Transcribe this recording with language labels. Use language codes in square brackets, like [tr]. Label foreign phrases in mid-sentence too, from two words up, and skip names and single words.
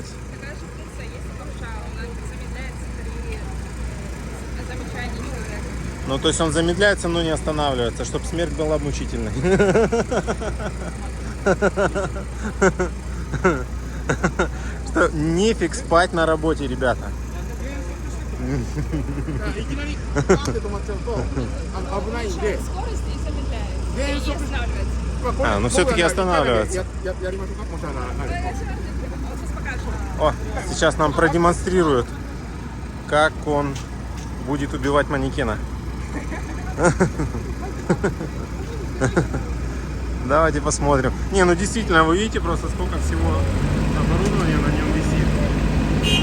[ru] Такая же функция есть у ковша, она замедляется при замечании человека. Ну, то есть он замедляется, но не останавливается, чтобы смерть была мучительной. Что нефиг спать на работе, ребята. [ja] いきなりパーンって止まっちゃうと危ないんで、 [ru] Скорость и замедляет. И [ja] 減速 [ru] останавливается. [ja] まあこれ [ru] А, ну все-таки останавливается. [ja] やりましょうか、もしあのはい [ru] Сейчас покажем. О, сейчас нам продемонстрируют, как он будет убивать манекена. Давайте посмотрим. Не, ну действительно, вы видите просто сколько всего оборудования на нем висит.